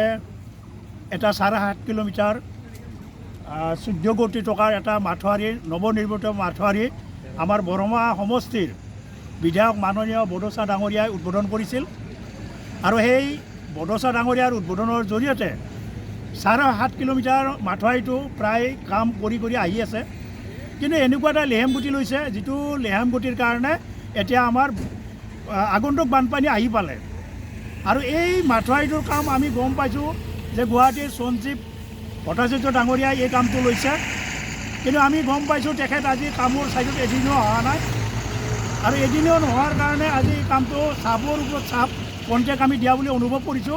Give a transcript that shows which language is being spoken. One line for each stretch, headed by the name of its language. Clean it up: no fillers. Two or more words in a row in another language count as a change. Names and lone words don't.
Assamese: এটা 7.5 কিলোমিটাৰ 14 কোটি টকাৰ এটা মথাউৰি নৱনিৰ্মিত মথাউৰি আমাৰ বৰমা সমষ্টিৰ বিধায়ক মাননীয় বড়োসা ডাঙৰীয়াই উদ্বোধন কৰিছিল আৰু সেই বড়োসা ডাঙৰীয়াৰ উদ্বোধনৰ জৰিয়তে 7.5 কিলোমিটাৰ মথাউৰিটো প্ৰায় কাম কৰি আহি আছে। কিন্তু এনেকুৱা এটা লেহেম গতি লৈছে যিটো লেহেম গতিৰ কাৰণে এতিয়া আমাৰ আগন্তুক বানপানী আহি পালে আৰু এই মাথোৱাৰীটোৰ কাম আমি গম পাইছোঁ যে গুৱাহাটীৰ সঞ্জীৱ ভট্টাচাৰ্য ডাঙৰীয়াই এই কামটো লৈছে। কিন্তু আমি গম পাইছোঁ তেখেত আজি কামৰ চাইডত এদিনো অহা নাই আৰু এদিনো নোহোৱাৰ কাৰণে আজি কামটো চাপৰ ওপৰত চাপ কণ্টেক্ট আমি দিয়া বুলি অনুভৱ কৰিছোঁ।